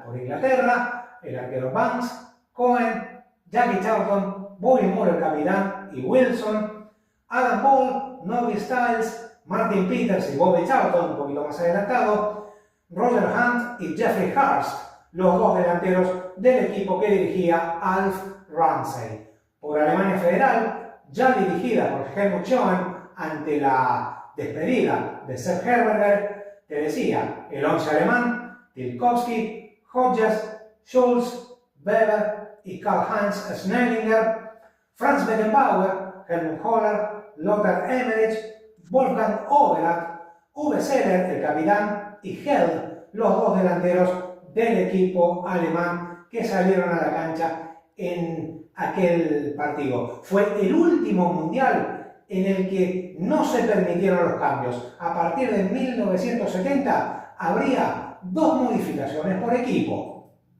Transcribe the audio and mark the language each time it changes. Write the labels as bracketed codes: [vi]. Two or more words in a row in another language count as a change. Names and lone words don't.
[es] Por Inglaterra, el arquero Banks, Cohen, Jackie Charlton, Bobby Moore el capitán y Wilson, Adam Ball, Nobby Stiles, Martin Peters y Bobby Charlton, un poquito más adelantado, Roger Hunt y Jeffrey Hurst, los dos delanteros del equipo que dirigía Alf Ramsey. Por Alemania Federal, ya dirigida por Helmut Schön ante la despedida de Sepp Herberger, te decía, el 11 alemán, Tilkowski, Hodges, Schulz, Weber y Karl-Heinz Schnellinger, Franz Beckenbauer, Helmut Kohler, Lothar Emmerich, Wolfgang Overath, Uwe Seeler, el capitán, y Held, los dos delanteros del equipo alemán que salieron a la cancha en aquel partido. Fue el último mundial en el que no se permitieron los cambios. A partir de 1970 habría 2 modificaciones por equipo.